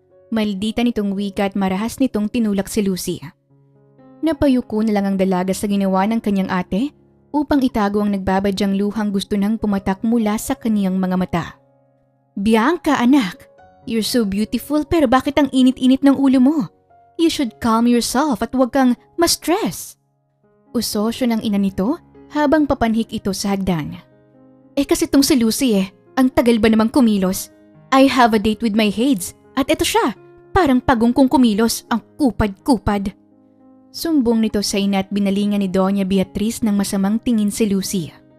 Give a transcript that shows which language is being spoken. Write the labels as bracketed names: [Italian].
[Filipino] Maldita nitong wika at marahas nitong tinulak si Lucy. Napayuko na lang ang dalaga sa ginawa ng kanyang ate upang itago ang nagbabadyang luhang gusto nang pumatak mula sa kaniyang mga mata. Bianca anak, [English] you're so beautiful [Filipino] pero bakit ang init-init ng ulo mo? [English] You should calm yourself [Filipino] at huwag kang ma-stress. Usosyo ng ina nito habang papanhik ito sa hagdan. Kasi tong si Lucy ang tagal ba namang kumilos? [English] I have a date with my Hades [Filipino] at eto siya, parang pagong kong kumilos, ang kupad-kupad. Sumbong nito sa ina at binalingan ni Doña Beatriz ng masamang tingin si Lucy.